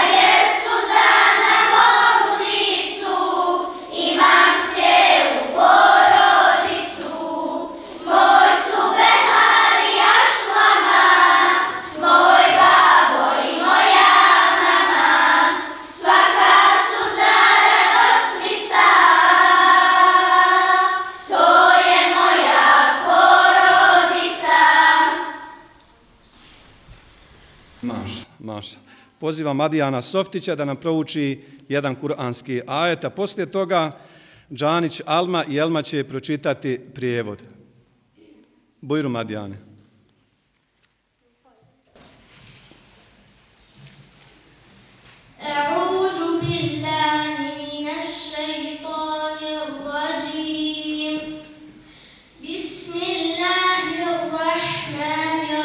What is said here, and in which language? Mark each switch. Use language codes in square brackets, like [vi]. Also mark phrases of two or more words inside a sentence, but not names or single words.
[bs] je suza na mom licu, imam cijelu porodicu, moj su behar i ašlama, moj babo i moja mama, svaka suza radosnica, to je moja porodica. Maša. Pozivam Madijana Softića da nam prouči jedan kuranski ajet, a poslije toga Džanić Alma i Elma će pročitati prijevod. Bujru Madijane. [ar] أعوذ بالله من الشيطان الرجيم بسم الله الرحمن